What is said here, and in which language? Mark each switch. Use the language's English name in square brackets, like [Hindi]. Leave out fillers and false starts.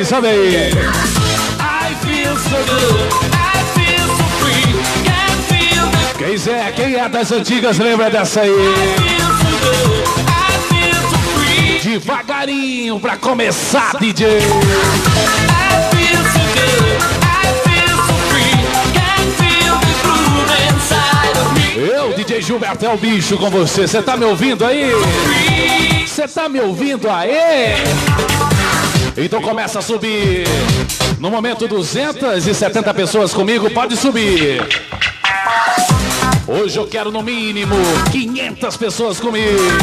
[English] I feel so good, I feel so free, can't feel the... [Portuguese] Quem é das antigas lembra dessa aí? [English] I feel so good, I feel so free. [Portuguese] Devagarinho pra começar, DJ. [English] I feel so good, I feel so free, can't feel the groove inside of me. [Portuguese] Eu, DJ Gilberto, é o bicho com você. Você tá me ouvindo aí? Você tá me ouvindo aí? Então começa a subir. No momento 270 pessoas comigo, pode subir. Hoje eu quero no mínimo 500 pessoas comigo.